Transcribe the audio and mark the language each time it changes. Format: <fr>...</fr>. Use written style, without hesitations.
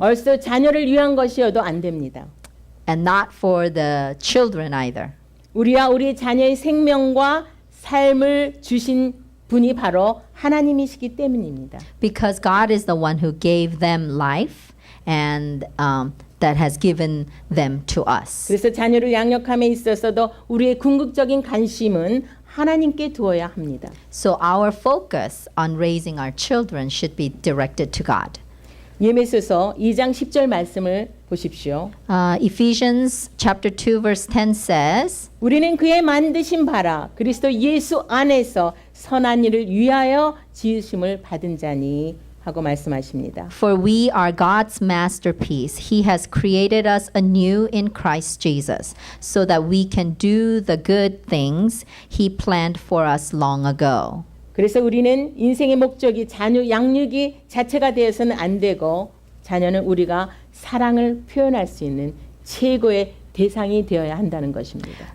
<ko>얼써 자녀를 위한 것이어도 안 됩니다.</ko> <en>and not for the children either.</en> <ko>우리와 우리 자녀의 생명과 삶을 주신 분이 바로 하나님이시기 때문입니다.</ko> <en>Because God is the one who gave them life and that has given them to us.</en> <ko>그래서 자녀를 양육함에 있어서도 우리의 궁극적인 관심은 하나님께 두어야 합니다.</ko> <en>So our focus on raising our children should be directed to God.</en> <ko>예배소서 2장 10절 말씀을 보십시오.</ko> <en>Ephesians chapter 2 verse 10 says,</en> <ko>우리는 그의 만드신 바라 그리스도 예수 안에서 선한 일을 위하여 지으심을 받은 자니 하고 말씀하십니다.</ko> <en>"For we are God's masterpiece. He has created us anew in Christ Jesus, so that we can do the good things He planned for us long ago."</en> <ko>그래서 우리는 인생의 목적이 자녀 양육이 자체가 되어서는 안 되고 자녀는 우리가 사랑을 표현할 수 있는 최고의 대상이 되어야 한다는 것입니다.</ko>